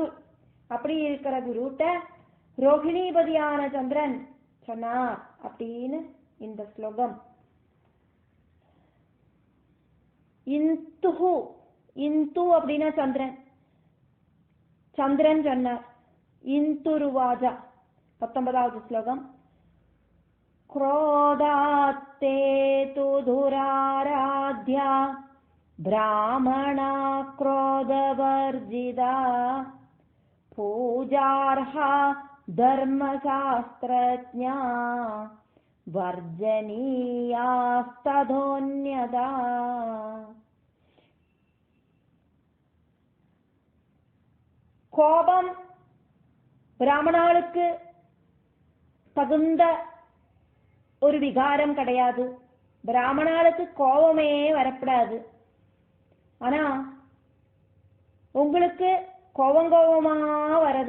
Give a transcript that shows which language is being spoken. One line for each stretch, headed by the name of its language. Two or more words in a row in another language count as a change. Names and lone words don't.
Tamil: அப்படி இருக்கிற குருட்ட ரோஹிணீபதியான சந்திரன் சொன்னார் அப்படின்னு இந்த ஸ்லோகம். இந்துஹு, இந்து அப்படின்னா சந்திரன். சந்திரன் சொன்னார். இந்துருவாஜா 19வது ஸ்லோகம்.
Sanskrit: क्रोधात्ते तु दुराराध्या ब्राह्मणा क्रोधवर्जिता पूजार्हा धर्मशास्त्रज्ञा वर्जनीयास्तदोन्यदा.
Tamil: கோபம் பிராமணாளுக்கு தகுந்த ஒரு விகாரம் கிடையாது. பிராமணாளுக்கு கோபமே வரப்படாது. ஆனா உங்களுக்கு கோபமா வரது.